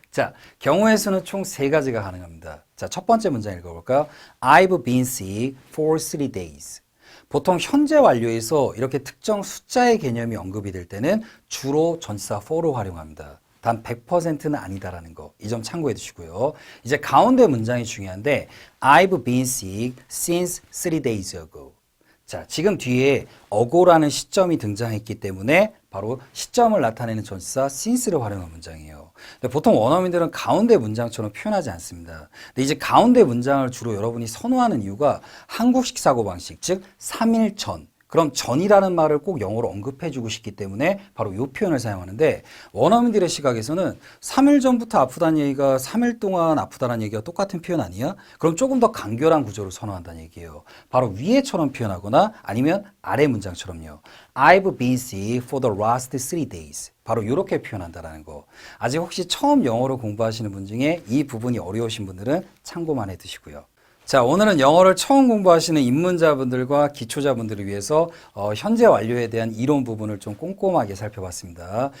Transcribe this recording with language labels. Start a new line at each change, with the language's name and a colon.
Korean: 자, 경우의 수는 총 3가지가 가능합니다. 자, 첫 번째 문장 읽어볼까요?
English: I've been sick for 3 days.
Korean: 보통 현재 완료에서 이렇게 특정 숫자의 개념이 언급이 될 때는 주로 전치사 for를 활용합니다. 단 100%는 아니다라는 거. 이 점 참고해 두시고요. 이제 가운데 문장이 중요한데
English: I've been sick since 3 days ago.
Korean: 자, 지금 뒤에 ago라는 시점이 등장했기 때문에 바로 시점을 나타내는 전치사 since를 활용한 문장이에요. 근데 보통 원어민들은 가운데 문장처럼 표현하지 않습니다. 근데 이제 가운데 문장을 주로 여러분이 선호하는 이유가 한국식 사고방식, 즉 3일 전. 그럼 전이라는 말을 꼭 영어로 언급해주고 싶기 때문에 바로 이 표현을 사용하는데 원어민들의 시각에서는 3일 전부터 아프다는 얘기가 3일 동안 아프다는 얘기가 똑같은 표현 아니야? 그럼 조금 더 간결한 구조를 선호한다는 얘기예요. 바로 위에처럼 표현하거나 아니면 아래 문장처럼요.
English: I've been sick for the last 3 days.
Korean: 바로 이렇게 표현한다는 거. 아직 혹시 처음 영어를 공부하시는 분 중에 이 부분이 어려우신 분들은 참고만 해두시고요. 자, 오늘은 영어를 처음 공부하시는 입문자분들과 기초자분들을 위해서 현재 완료에 대한 이론 부분을 좀 꼼꼼하게 살펴봤습니다.